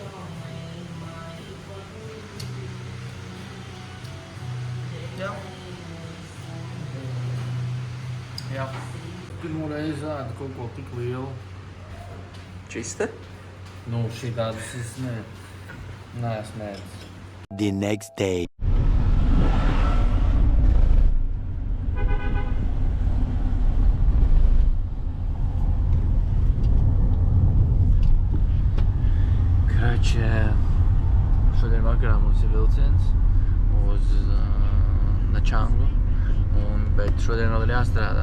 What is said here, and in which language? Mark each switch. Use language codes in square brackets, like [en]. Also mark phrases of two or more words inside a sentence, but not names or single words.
[lv] Jā. Pirmo reizi ēdu kaut ko tik lielu. Čiste? Nu, šī tādas es neesmu ēdis. [en] The next day. [lv] Šodien vakarā mums ir vilciens uz Načangu, bet šodien vēl ir jāstrādā.